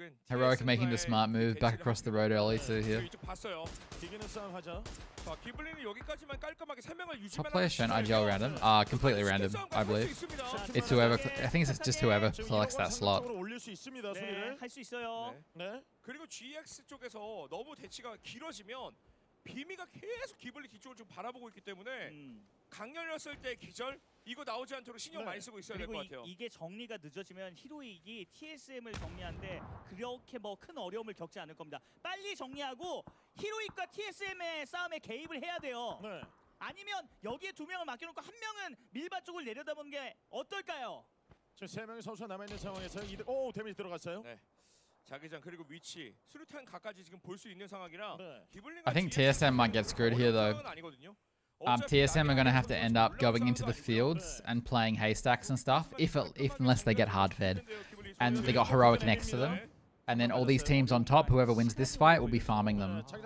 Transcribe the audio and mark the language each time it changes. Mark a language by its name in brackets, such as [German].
[English] Heroic making the smart move back across the road early too here. Top player shown IGL random? Completely random, I believe. It's whoever, I think it's just whoever collects that slot. [Korean] 할 수 있어요. 그리고 GX 쪽에서 너무 대치가 길어지면 비미가 계속 기블리 뒤쪽을 좀 바라보고 있기 때문에 강렬했을 때 기절 이거 나오지 않도록 신경 많이 쓰고 있어야 될 것 같아요. 이게 정리가 늦어지면 히로익이 TSM을 정리하는데 그렇게 뭐 큰 어려움을 겪지 않을 겁니다. 빨리 정리하고 히로익과 TSM의 싸움에 개입을 해야 돼요. 아니면 여기에 2명을 맡겨놓고 1명은 밀바 쪽을 내려다보는 게 어떨까요? 지금 3명의 선수가 남아있는 상황에서 데미지 들어갔어요. 자기장 그리고 위치 수류탄 각까지 지금 볼 수 있는 상황이라 [English] I think TSM might get screwed here though. TSM are going to have to end up going into the fields and playing haystacks and stuff, unless they get hard fed. And they got Heroic next to them. And then all these teams on top, whoever wins this fight will be farming them.